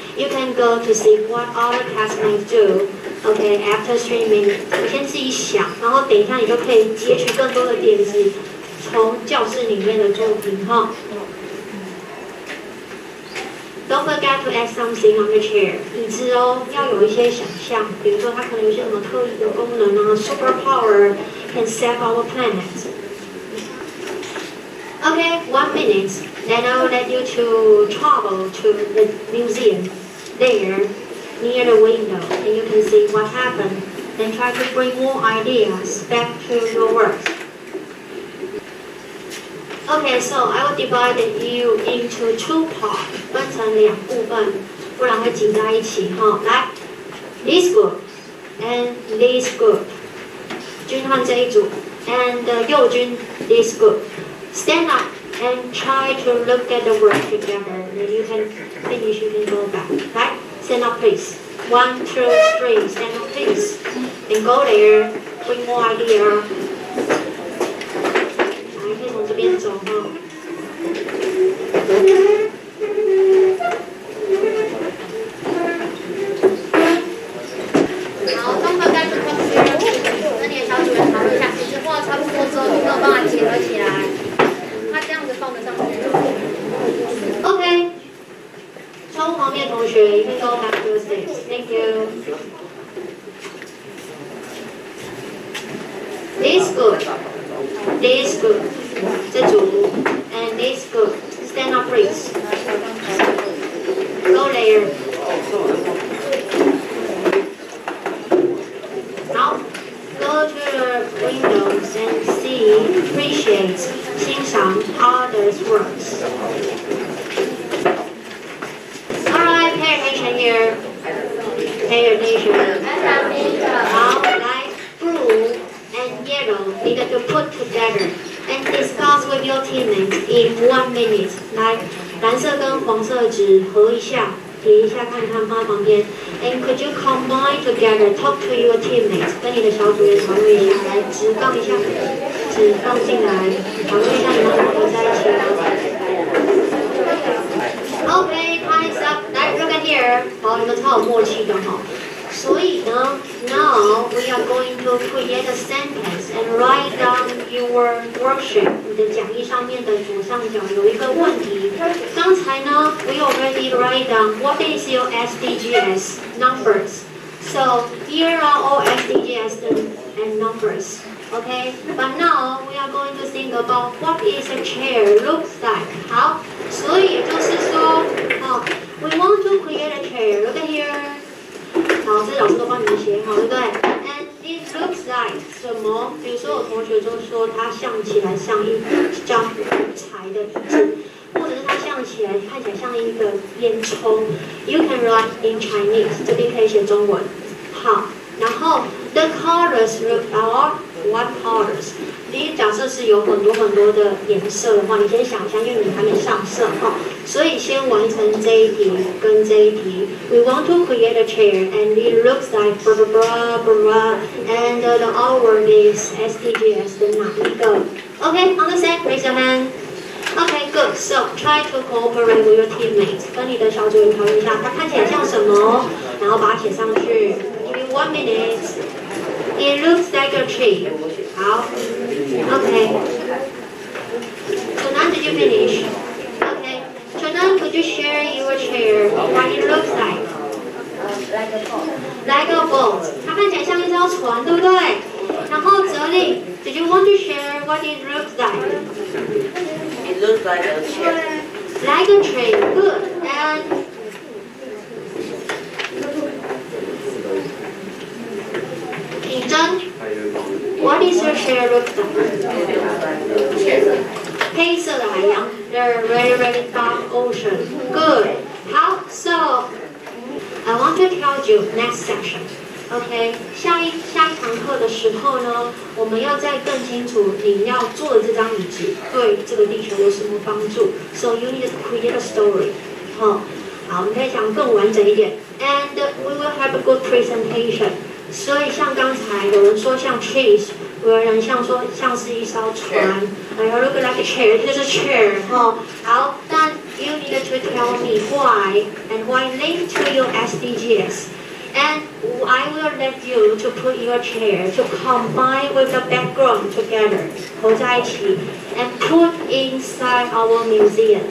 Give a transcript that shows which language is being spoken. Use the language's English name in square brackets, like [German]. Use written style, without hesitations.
[English] You can go to see what other classmates do. Okay, after 3 minutes. [Chinese] 你先自己想，然后等一下你就可以截取更多的点子，从教室里面的作品哈。 [English] Don't forget to add something on the chair. [Chinese] 椅子哦，要有一些想象，比如说它可能有一些什么特异的功能啊 ， [English] superpower can save our planet. Okay, 1 minute. Then I will let you to travel to the museum. There, near the window, and you can see what happened. Then try to bring more ideas back to your work. Okay, so I will divide you into 2 parts， [Chinese] 分成2部分，不然会挤在一起哈。 [English] 来 ，this group and this group， [Chinese] 君汉这一组 [English] ，and 右军 this group. Stand up and try to look at the work together. Then you can finish, you can go back. Right? Stand up, please. 1, 2, 3. Stand up, please. And go there. Bring more idea. [Chinese] 来，可以从这边走哈。 [English] 好，don't forget to come here. [Chinese] 跟你的小组员讨论一下，其实画差不多之后，有没有办法结合起来？它这样子放得上去。 [English] OK， [Chinese] 窗户旁边的同学 [English] ，you can go back to your seats. Thank you. This group, this group， [Chinese] 这组 [English] ，and this group. Stand up, please. Go there. 好 ，go to the windows and see, appreciate. [Chinese] 欣赏 [English] others' works. Alright, pay attention here. Pay attention. 好，来 blue and yellow need to put together and discuss with your teammates in 1 minute. [Chinese] 来，蓝色跟黄色纸合一下，叠一下看看，放在旁边。 [English] And could you combine together? Talk to your teammates. [Chinese] 跟你的小组员讨论一下，来纸放一下。纸放进来，讨论一下你们怎么合在一起。 [English] Okay, time's up. [Chinese] 来 ， [English] look at here. [Chinese] 好，你们超有默契的哈。 [English] 所以呢 ，now we are going to create a sentence and write down your worksheet. [Chinese] 你的讲义上面的左上角有一个问题。刚才呢 [English] ，we already write down what is your SDGs numbers. So here are all SDGs and numbers. Okay, but now we are going to think about what is a chair looks like. [Chinese] 好，所以也就是说， [English] we want to create a chair. Look at here. [Chinese] 好，这老师都帮你们写好，对不对 ？And [English] It looks like [Chinese] 什么？比如说有同学就说它像起来像一张柴的椅子，或者是它像起来看起来像一个烟囱。 [English] You can write in Chinese， [Chinese] 这边可以写中文。 好，然后 [English] the colors are what colors？ [Chinese] 你假设是有很多的颜色的话，你先想一下，因为你还没上色哈，所以先完成这一题跟这一题。 [English] We want to create a chair and it looks like blah blah blah blah and the our word is SDGs [Chinese] 的哪一个 [English] ？Okay, understand? Raise your hand. Okay, good. So try to cooperate with your teammates. [Chinese] 跟你的小组员讨论一下，它看起来像什么，然后把它写上去。 [English] Give me 1 minute. It looks like a tree. 好 ，OK. So now did you finish? Okay. So now could you share your chair? What it looks like? Like a boat. [Chinese] 它看起来像一艘船，对不对？ [English] 然后哲理 ，Did you want to share what it looks like? It looks like a chair. Like a tree. Good. And品珍 ，What is your chair look like? [Chinese] 黑色的海洋 [English] ，The very very dark ocean. Good. 好 ，So I want to tell you next section. [Chinese] OK， 下一堂课的时候呢，我们要再更清楚你要做的这张椅子对这个地球有什么帮助。 [English] So you need to create a story. [Chinese] 好，我们可以讲更完整一点。 [English] And we will have a good presentation. [Chinese] 所以像刚才有人说像 trees， 有人说像是一艘船。 [English] look like a chair， [Chinese] 就是 chair 哈。 好，但 [English] you need to tell me why and why linked to your SDGs. And I will let you to put your chair to combine with the background together, [Chinese] 合在一起 [English] and put inside our museum.